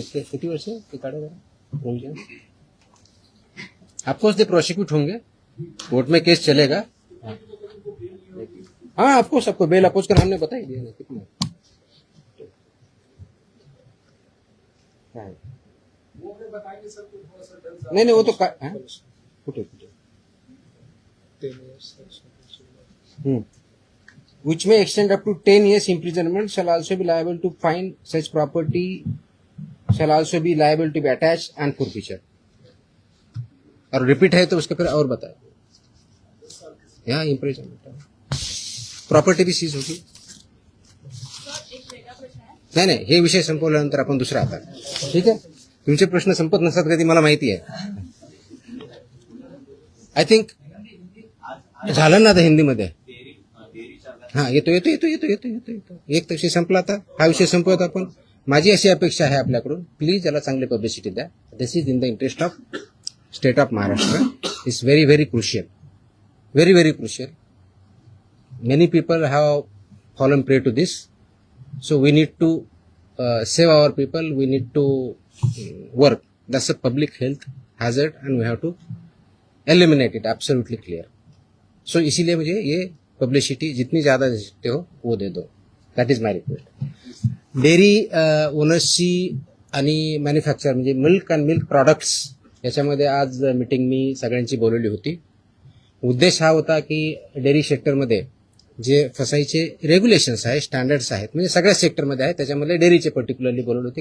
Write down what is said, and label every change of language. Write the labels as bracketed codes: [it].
[mr] किती वर्ष ते काढा जरा प्रोविजन. [hi] ऑफकोर्स दे प्रोसिक्यूट होंगे, कोर्ट में केस चलेगा. हाँ ऑफकोर्स आपको बेल अपोज कर हमने बता ही दिया ना कितना है. वो हमें बताएंगे सर तो थोड़ा सा डर नहीं वो तो फुटे [en] which may extend up to 10 years imprisonment, shall also be liable to fine, such property shall also be liable to be attached and forfeiture. [hi] और रिपीट है तो उसके फिर और बताए यहाँ इम्प्रिजनमेंट प्रॉपर्टी भी सीज होगी. [mr] नाही हे विषय संपवल्यानंतर आपण दुसरा आता. ठीक आहे, तुमचे प्रश्न संपत नसतात कधी मला माहिती आहे. [en] I think [mr] झालं ना आता हिंदीमध्ये. हा येतो येतो येतो येतो येतो येतो येतो एक विषय संपला. आता हा विषय संपवत आपण. माझी अशी अपेक्षा आहे आपल्याकडून, प्लीज याला चांगली पब्लिसिटी द्या. [en] This is in the interest of state of Maharashtra. It's very very crucial, very very crucial. Many people have fallen prey to this. So we need to save our people. We need to work. That's a public health hazard, and we have to eliminate it. Absolutely clear. [hi] So इसीलिए मुझे ये publicity जितनी ज़्यादा दे सकते हो वो दे दो. [en] That is my request. [mr] Dairy ओनर्सची आणि manufacture म्हणजे मिल्क अँड मिल्क प्रोडक्ट्स याच्यामध्ये आज मीटिंग मी सगळ्यांची बोलवली होती. उद्देश हा होता की डेअरी सेक्टरमध्ये जे फसाईचे रेग्युलेशन्स आहेत, स्टँडर्ड्स आहेत, म्हणजे सगळ्या सेक्टरमध्ये आहेत, त्याच्यामध्ये डेअरीचे पर्टिक्युलरली बोलवली होती.